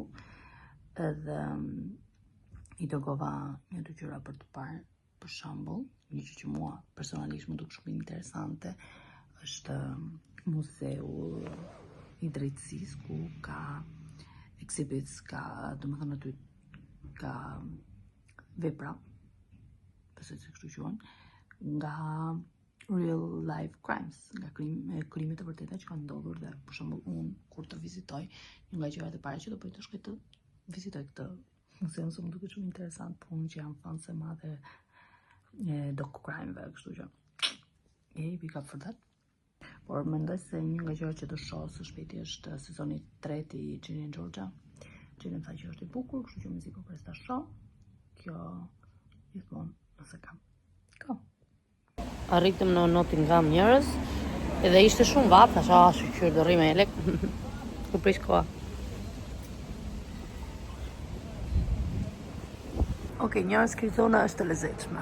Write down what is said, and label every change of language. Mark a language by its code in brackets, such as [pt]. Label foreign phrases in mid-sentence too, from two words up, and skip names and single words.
[sq] Edhe i dërgova një dy gjëra për të parë, për shembull, një gjë që mua personalisht më duk shumë interesante, është muzeu i drejtësisë ku ka exhibits, ka, domethënë aty ka vepra, besoj se kështu quhen, nga [en] real life crimes, [sq] nga krime të vërteta që kanë ndodhur dhe për shembull unë kur të vizitoj, një nga gjërat e para që do bëj të shkoj të vizitoj këtë muzeum, se më duket shumë interesant, po unë që jam fan se madhe e [en] docu crime-ve, [sq] kështu që [en] big up for that. [sq] Por mendoj se një nga gjërat që do shoh së shpejti është sezoni 3 i Ginny and Georgia. Ginny më tha që është i bukur, kështu që mezi po pres ta shoh. Kjo gjithmonë nëse kam. Arritëm në Nottingham njerëz, edhe ishte shumë vap, thash, shqyr do rri me elek. Ku prish koha. Okej, njerëz kjo zona është e lezetshme.